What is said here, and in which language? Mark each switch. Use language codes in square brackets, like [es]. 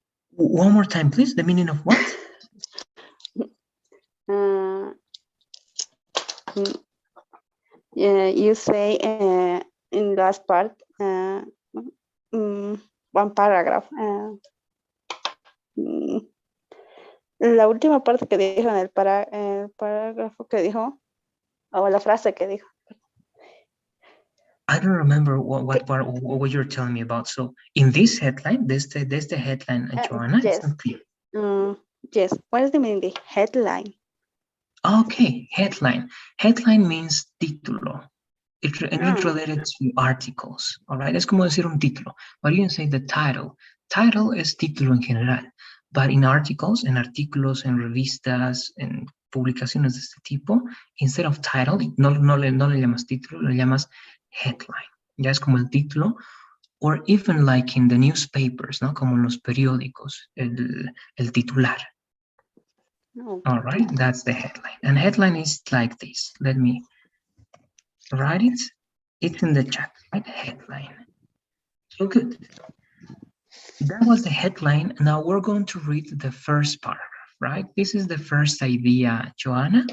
[en] One more time, please. The meaning of what? Yeah, you say in last part one paragraph. [es] La última parte que dijo en el parágrafo que dijo, o la frase que dijo. [en] I don't remember what you're telling me about. So in this headline, there's the headline, Joanna. Yes. It's not clear. Yes. What is the meaning? The headline. Okay, headline. Headline means título. It's related to articles. [es] All right, es como decir un título. But you can say the title. Title es título en general. [en] But in articles, [es] en artículos, en revistas, en publicaciones de este tipo, [en] instead of title, [es] no le llamas título, le llamas headline. Ya es como el título. [en] Or even like in the newspapers, [es] ¿no? Como en los periódicos, el titular. [en] All right, that's the headline. And headline is like this. Let me write it. It's in the chat, right? Headline. So good. That was the headline. Now we're going to read the first paragraph, right? This is the first idea, Joanna.